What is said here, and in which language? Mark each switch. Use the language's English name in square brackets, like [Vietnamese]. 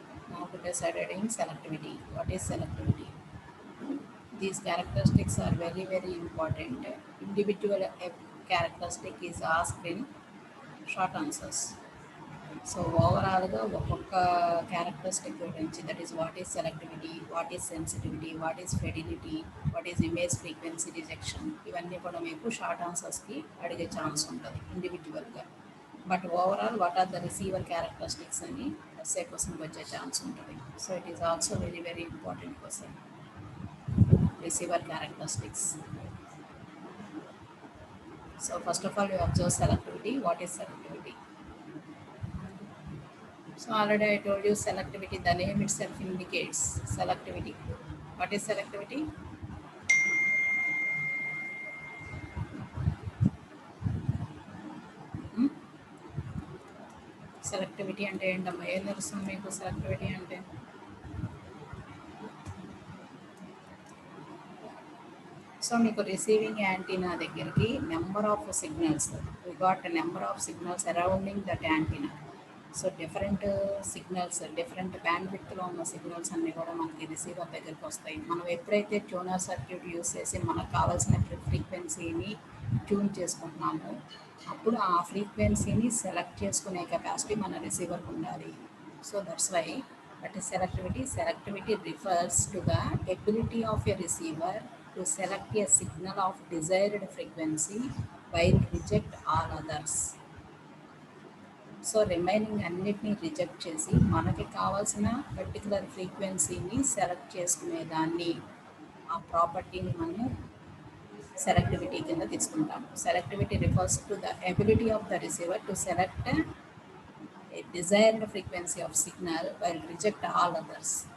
[English] Now to deciding selectivity. What is selectivity? These characteristics are very important. Individual characteristic is asked in short answers. [Telugu] So ఓవరాల్గా ఒక్కొక్క characteristic గురించి [English] that is what is selectivity, what is sensitivity, what is fidelity, what is image frequency rejection, [Telugu] ఇవన్నీ కూడా మీకు short ఆన్సర్స్కి అడిగే chance ఉంటుంది ఇండివిజువల్గా. But overall [English] what are the receiver characteristics [Telugu] అని ఎస్ఏ క్వశ్చన్కి వచ్చే ఛాన్స్ ఉంటుంది. [English] So it is also very important question. Receiver characteristics. So first of all, you observe selectivity. What is selectivity? So already I told you selectivity, the name itself indicates selectivity. What is selectivity? [Telugu] Selectivity అంటే ఏంటమ్మా? ఏం తెలుస్తుంది మీకు selectivity అంటే? So మీకు receiving antenna దగ్గరికి number of signals, [English] We got number of signals surrounding that antenna. [Telugu] So different signals, different బ్యాండ్విడ్త్లో ఉన్న signals అన్నీ కూడా మనకి రిసీవర్ దగ్గరికి వస్తాయి. మనం ఎప్పుడైతే ట్యూనర్ సర్క్యూట్ యూస్ చేసి మనకు కావాల్సిన ఫ్రీక్వెన్సీని ట్యూన్ చేసుకుంటున్నామో అప్పుడు ఆ ఫ్రీక్వెన్సీని సెలెక్ట్ చేసుకునే కెపాసిటీ మన రిసీవర్కి ఉండాలి. [English] So that's why that is selectivity. Selectivity refers to the ability of a receiver to select a signal of desired frequency while reject all others. [Telugu] So remaining అన్నిటినీ రిజెక్ట్ చేసి మనకి కావాల్సిన పర్టికులర్ ఫ్రీక్వెన్సీని select చేసుకునేదాన్ని, ఆ ప్రాపర్టీని మనము సెలెక్టివిటీ కింద తీసుకుంటాం. [English] Selectivity refers to the ability of the receiver to select a desired frequency of signal while reject all others.